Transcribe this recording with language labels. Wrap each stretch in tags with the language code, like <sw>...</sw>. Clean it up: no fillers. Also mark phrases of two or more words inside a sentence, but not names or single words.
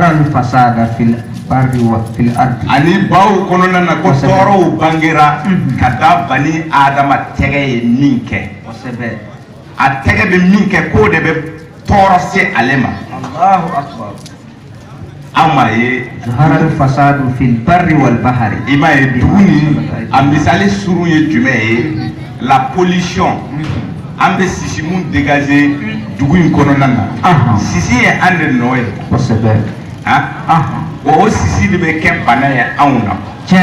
<bm>ani baw kɔnɔna na ko tɔɔrɔw bangera ka da bani Adama tɛgɛ ye min kɛ a tɛgɛ bɛ min kɛ k'o de bɛ tɔɔrɔ se ale ma</bm> <ar>الله أكبر</ar> <bm>an m'a ye</bm> <ar>ظهر الفساد في البر والبحر</ar> <bm>i m'a ye dugu ni a misali surun ye jumɛn ye</bm> <fr>la pollution</fr> <bm>an bɛ sisi mun dégager dugu in kɔnɔna na sisi ye an de nɔ ye kosɛbɛ o sisi de bɛ kɛ bana ye anw na tiɲɛ</bm>